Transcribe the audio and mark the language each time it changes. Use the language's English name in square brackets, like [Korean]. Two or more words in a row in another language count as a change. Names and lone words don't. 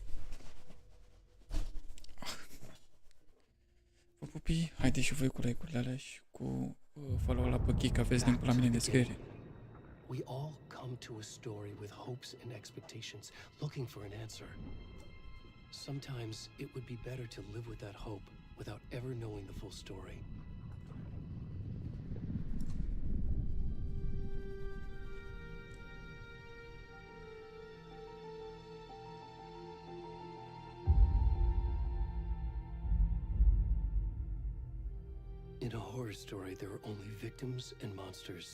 [Romanian] Vă pupii, haideți și voi cu like-urile alea și cu follow la pe Geek, aveți linkul la mine în descriere. [English] We all come to a story with hopes and expectations, looking for an answer. Sometimes it would be better to live with that hope without ever knowing the full story. In a horror story, there are only victims and monsters.